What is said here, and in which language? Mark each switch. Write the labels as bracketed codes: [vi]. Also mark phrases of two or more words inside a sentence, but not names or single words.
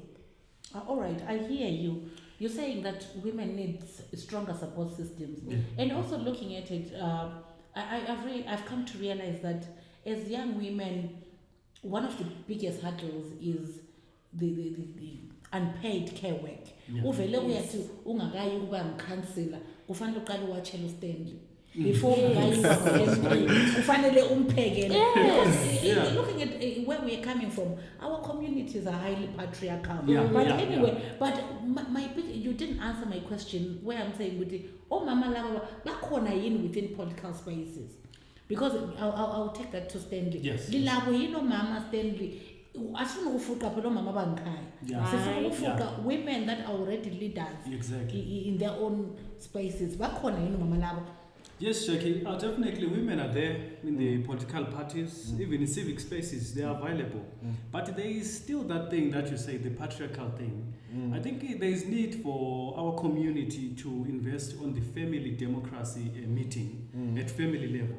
[en] All right, I hear you. You're saying that women need stronger support systems, and also looking at it, I've come to realize that as young women, one of the biggest hurdles is the unpaid care work. [nd] Uvele uyathi ungakayi ukuba mkhansela kufanele uqale uwatshele uStanley before ufanele umphekele. [en] Looking at where we are coming from, our communities are highly patriarchal. But you didn't answer my question where I'm saying [nd] mama laba bakhona yini [en] within political spaces, because I'll take that to Stanley. [nd] Lilabo yini mama Stanley asifuna ukufuqa phela mama bangikhaya, sifuna ukufuqa [en] women that are already leaders in their own spaces. [nd] Bakhona yini mama laba? [en] Yes, Jackie, definitely women are there in the political parties, even in civic spaces, they are available. But there is still that thing that you say, the patriarchal thing. I think there is need for our community to invest on the family democracy meeting at family level.